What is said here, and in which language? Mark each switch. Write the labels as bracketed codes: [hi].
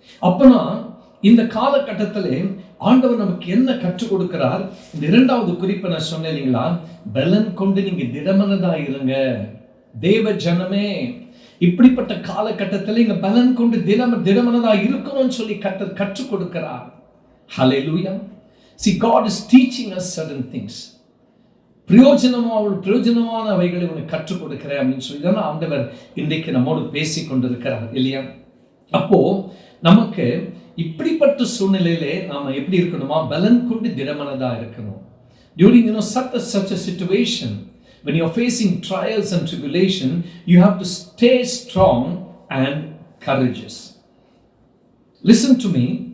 [ta] அப்பனா இந்த காலகட்டத்திலே ஆண்டவர் நமக்கு என்ன கற்றுக் கொடுக்கிறார்? இந்த 2வது குறிப்பை நான் சொன்னேன் இல்லைங்களா? பலன் கொண்டு நீங்க திடமனதா இருங்க. தேவ ஜனமே, இப்படிப்பட்ட காலகட்டத்தில் இங்க பலன் கொண்டு திடமனதா இருக்கணும்னு சொல்லி கற்றுக் கொடுக்கிறார். [en] Hallelujah. See, God is teaching us certain things. [ta] பிரயோஜனமான அவைகளை உனக்கு கற்றுக் கொடுக்கிறேன் அப்படின்னு சொல்லி தான் ஆண்டவர் இன்றைக்கு நம்மோடு பேசி கொண்டிருக்கிறார் இல்லையா? அப்போ நமக்கு இப்படிப்பட்ட சூழ்நிலையிலே நாம எப்படி இருக்கணுமா? பலன் கொண்டு திடமனதா இருக்கணும். [en] During such a situation, when you are facing trials and tribulation, you have to stay strong and courageous. Listen to me.